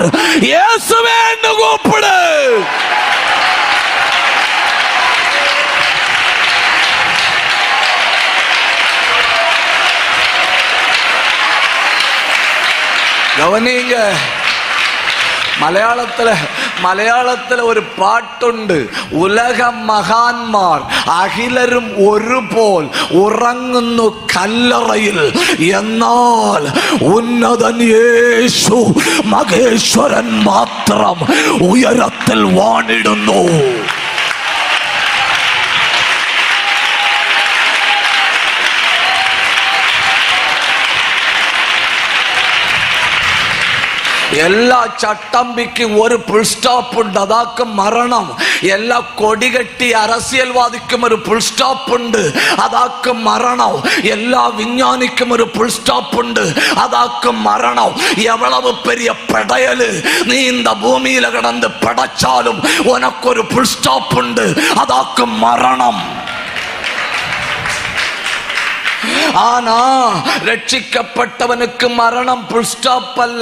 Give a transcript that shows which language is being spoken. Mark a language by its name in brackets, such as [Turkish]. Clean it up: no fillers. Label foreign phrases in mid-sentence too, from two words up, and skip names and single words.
[Tamil] இயேசுவே என்று கூப்பிடு. கவனிங்க, மலையாளத்துல ஒரு பாட்டுண்டு. [Malayalam] உலக മഹാന്മാർ അഖിലരും ഒരുപോൽ ഉറങ്ങുന്നു കല്ലറയിൽ, എന്നാൽ ഉന്നതൻ യേശു മഹേശ്വരൻ മാത്രം ഉയരത്തിൽ വാണിടുന്നു. എല്ലാ ചട്ടമ്പിക്കും ഒരു [English] full stop [Malayalam] ഉണ്ട്, അതാക്ക് മരണം. എല്ലാ കൊടികെട്ടി அரசியல்வாதிக்கும் ഒരു [English] full stop [Malayalam] ഉണ്ട്, അതാക്ക് മരണം. എല്ലാ വിஞ்ஞானிக்கும் ഒരു [English] full stop [Malayalam] ഉണ്ട്, അതാക്ക് മരണം. [Tamil] எவ்வளவு பெரிய படையலு நீ இந்த பூமியில கிடந்து படைச்சாலும் உனக்கு ஒரு [English] full stop [Tamil] உண்டு, அதாக்கு மரணம். ஆனா ரட்சிக்கப்பட்டவனுக்கு மரணம் [English] full stop [Tamil] அல்ல.